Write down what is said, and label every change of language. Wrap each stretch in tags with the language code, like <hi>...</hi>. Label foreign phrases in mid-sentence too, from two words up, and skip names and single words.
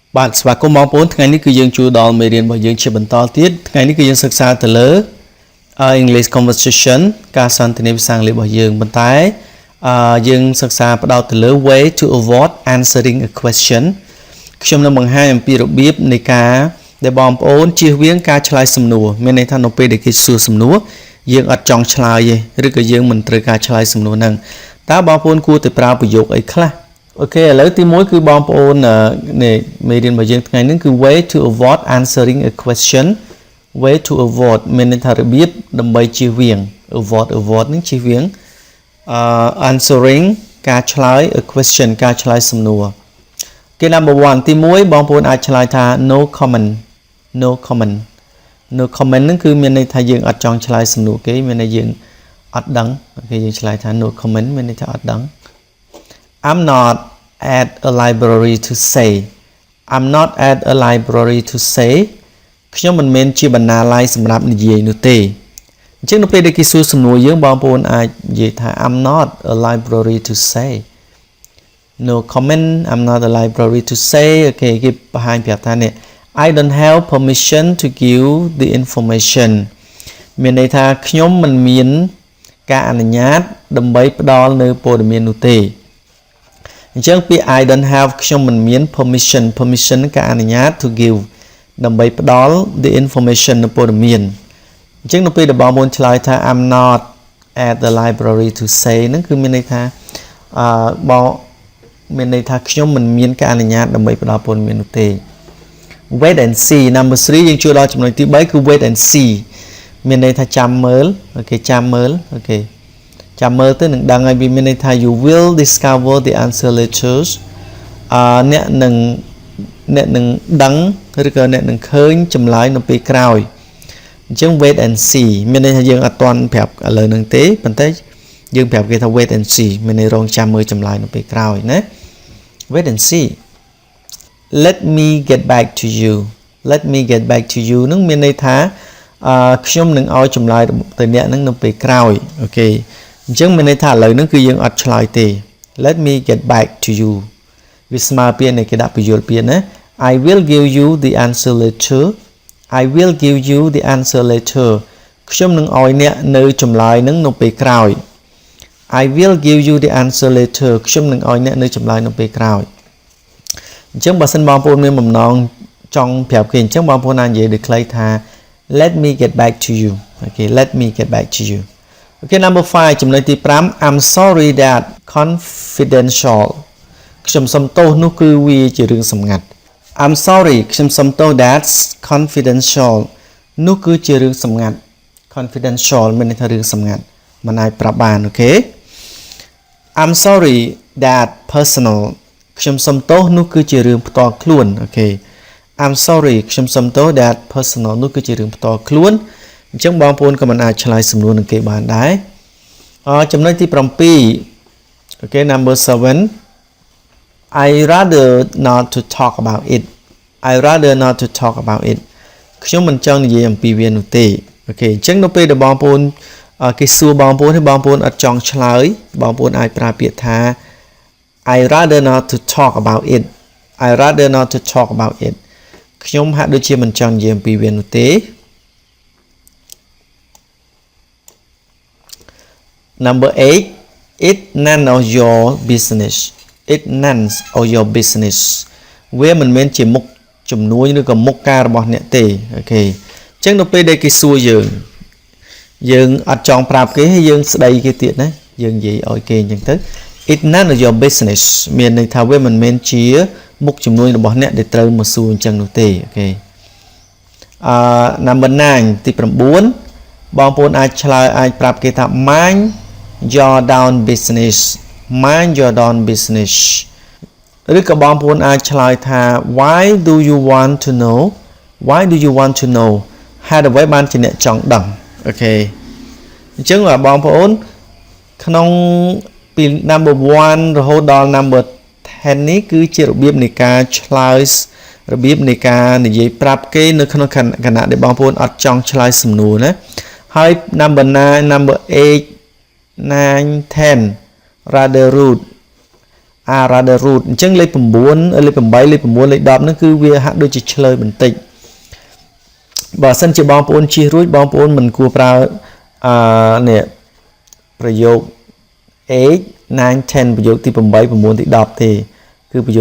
<km>បាទស្វាគមន៍បងប្អូនថ្ងៃនេះគឺយើងជួបដល់មេរៀនរបស់យើងជាបន្តទៀតថ្ងៃនេះគឺយើងសិក្សាទៅលើ</km> <en>English conversation</en> <km>ការសន្ទនាភាសាអង់គ្លេសរបស់យើងប៉ុន្តែយើងសិក្សា ផ្ដោតទៅលើ</km> <en>way to avoid answering a question</en> <km>ខ្ញុំនឹងបង្ហាញអំពីរបៀបនៃការដែលបងប្អូនជៀសវាងការឆ្លើយសំណួរមានន័យ ថានៅពេលដែលគេសួរសំណួរយើងអត់ចង់ឆ្លើយទេឬក៏យើងមិនត្រូវការឆ្លើយសំណួរហ្នឹងតើបងប្អូនគួរតែប្រើប្រយោគអីខ្លះអូខេឥឡូវទី1គឺបងប្អូននេះមេរៀនរបស់យើងថ្ងៃនេះគឺ</km> <en>way to avoid answering a question way to avoid</en> <km>មានន័យថារបៀបដើម្បីជៀសវាង avoid នឹងជៀសវាងanswering ការឆ្លើយ</km> <en>a question</en> <km>ការឆ្លើយសំណួរគេ number 1ទី1បងប្អូនអាចឆ្លើយថា</km> <en>no comment</en> <km>ហ្នឹងគឺមានន័យថាយើងអត់ចង់ឆ្លើយសំណួរគេមានន័យយើងអត់ដឹងអូខេយើងឆ្លើយថា</km> <en>no comment</en> <km>មានន័យថាអត់ដឹង</km> <en>I'm not at a library to say I'm not at a library to say</en> <km>ខ្ញុំមិនមែនជាបណ្ណាល័យសម្រាប់និយាយនោះទេអញ្ចឹងនៅពេលដែលគេសួរសំណួរយើងបងប្អូនអាចនិយាយថា</km> <en>I'm not a library to say no comment I'm not a library to say</en> <km>អូខេគេបង្ហាញប្រាប់ថានេះ</km> <en>I don't have permission to give the information</en> <km>មានន័យថាខ្ញុំមិនមានការអនុញ្ញាតដើម្បីផ្ដល់នៅព័ត៌មាននោះទេអញ្ចឹងពាក្យ</km> <en>I don't have</en> <km>ខ្ញុំមិនមាន permission ការអនុញ្ញាត</km> <en>to give</en> <km>ដើម្បីផ្ដល់</km> <en>the information</en> <km>នៅព័ត៌មាន អញ្ចឹងនៅពេលដែលបងប្អូនឆ្លើយថា</km> <en>I'm not at the library to say</en> <km>ហ្នឹងគឺមានន័យថាបងមានន័យថាខ្ញុំមិនមានការអនុញ្ញាតដើម្បីផ្ដល់ព័ត៌មាននោះទេ</km> <en>wait and see number 3</en> <km>យើងជួយដល់ចំណុចទី 3គឺ</km> <en>wait and see</en> <km>មានន័យថាចាំមើលអូខេចាំមើលអូខេចាំមើលទៅនឹងដឹងហើយវាមានន័យថា</km> <en>you will discover the answer later</en> <km>អ្នកនឹង ដឹងឬក៏អ្នកនឹងឃើញចម្លើយនៅពេលក្រោយអញ្ចឹង</km> <en>wait and see</en> <km>មានន័យថាយើងអត់ទាន់ប្រាប់ឥឡូវហ្នឹងទេ ប៉ុន្តែយើងប្រាប់គេថា</km> <en>wait and see</en> <km>មានន័យរងចាំមើលចម្លើយនៅពេលក្រោយណា</km> <en>wait and see let me get back to you</en> <km>នឹងមានន័យថាខ្ញុំនឹងឲ្យចម្លើយទៅអ្នកហ្នឹងនៅពេលក្រោយអូខេអញ្ចឹងមានន័យថាឥឡូវហ្នឹងគឺយើងអត់ឆ្លើយទេ</km> <en>let me get back to you</en> <km>វាស្មើពាក្យនៃគេដាក់ពន្យល់ពាក្យណា</km> <en>I will give you the answer later</en> <km>ខ្ញុំនឹងឲ្យអ្នកនៅចម្លើយហ្នឹងនៅពេលក្រោយ</km> <en>I will give you the answer later</en> <km>ខ្ញុំនឹងឲ្យអ្នកនៅចម្លើយនៅពេលក្រោយអញ្ចឹងបើសិនបងប្អូនមានបំណងចង់ ប្រាប់គេអញ្ចឹងបងប្អូនអាចនិយាយដូចខ្លីថា</km> <en>let me get back to you</en> <km>អូខេ</km> <en>let me get back to you</en> <km>អូខេ number 5ចំណុចទី 5</km> <en>I'm sorry that confidential</en> <km>ខ្ញុំសុំទោសនោះគឺវាជារឿងសម្ងាត់</km> <en>I'm sorry</en> <km>ខ្ញុំសុំទោស</km> <en>that's confidential</en> <km>នោះគឺជារឿងសម្ងាត់ confidential មានន័យថារឿងសម្ងាត់មិនអាចប្រាប់បានអូខេ</km> <en>I'm sorry that personal</en> <km>ខ្ញុំសុំទោសនោះគឺជារឿងផ្ទាល់ខ្លួនអូខេ</km> <en>I'm sorry</en> <km>ខ្ញុំសុំទោស</km> <en>that personal</en> <km>នោះគឺជារឿងផ្ទាល់ខ្លួនអញ្ចឹងបងប្អូនក៏មិនអាចឆ្លើយសំណួរនឹងគេបានដែរចំណុចទី7អូខេ number 7</km> <en>I rather not to talk about it</en> <km>ខ្ញុំមិនចង់និយាយអំពីវានោះទេអូខេអញ្ចឹងនៅពេលដែលបងប្អូនគេសួរបងប្អូនហើយបងប្អូនអត់ចង់ឆ្លើយបងប្អូនអាចប្រើពាក្យថា</km> <en>I rather not to talk about it</en> <km>ខ្ញុំហាក់ដូចជាមិនចង់និយាយអំពីវានោះទេ</km> <en>number 8 it none of your business</en> <km>វាមិនមែនជាមុខជំនួយឬក៏មុខការរបស់អ្នកទេ អូខេអញ្ចឹងនៅពេលដែលគេសួរយើងអត់ចង់ប្រាប់គេហើយយើងស្ដីគេទៀតណាយើងនិយាយឲ្យគេអញ្ចឹងទៅ</km> <en>it none of your business</en> <km>មានន័យថាវាមិនមែនជាមុខជំនួយរបស់អ្នកដែលត្រូវមកសួរអញ្ចឹងនោះទេអូខេnumber 9ទី9បងប្អូនអាចឆ្លើយអាចប្រាប់គេថា</km> <en>mind your down business</en> <km>ឬក៏បងប្អូនអាចឆ្លើយថា</km> <en>why do you want to know</en> <km>ហេតុអ្វីបានជាអ្នកចង់ដឹងអូខេអញ្ចឹងបងប្អូនក្នុងពី number 1 រហូតដល់ number 10 នេះគឺជារបៀបនៃការឆ្លើយរបៀ បនៃការនិយាយប្រាប់គេនៅក្នុងគណៈដែលបងប្អូនអត់ចង់ឆ្លើយសំណួរណាហើយ</km> <en>number 9 number 8 9 10 rather rude are rather rude</en> <km>អញ្ចឹងលេខ 9 លេខ 8 លេខ 9 លេខ 10 ហ្នឹងគឺវាហាក់ដូចជាឆ្លើយបន្តិចបើសិនជាបងប្អូនជិះរួចបងប្អូនមិនគួរ ប្រើនេះប្រយោគ 8 9 10 ប្រយោគទី 8 9 ទី 10 ទេគឺប្រយោ</km>